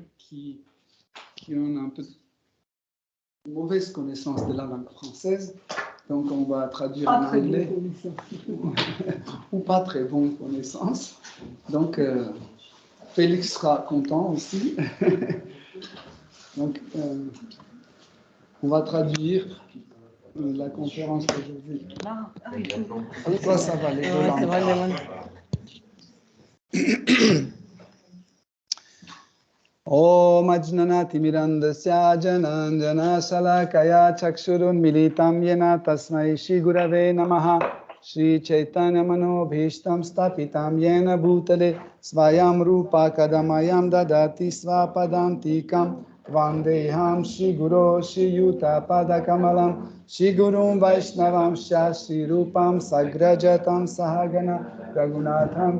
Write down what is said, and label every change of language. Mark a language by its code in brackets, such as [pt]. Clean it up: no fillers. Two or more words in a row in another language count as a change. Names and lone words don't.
[fr] qui ont un peu de mauvaise connaissance de la langue française, donc on va traduire en anglais, ou pas très bonne connaissance. Donc Félix sera content aussi. Donc on va traduire la conférence d'aujourd'hui. Toi ça va, les deux langues. [sa] ओम् अज्ञानति मिरान्धस्य जनाञ्जन शलाकया चक्षुरुन् मिलितम् येन तस्मै श्री गुरवे नमः श्री चैतन्य मनोभीष्टम् स्थापितम् येन भूतले स्वयम् रूप कदामयम् ददाति स्वपदान्तिकम् वन्देहम् श्री गुरु श्री युत पदकमलम् श्री गुरुम् वैष्णवम् श्री रूपम् साग्रजातम् सहगण रघुनाथम्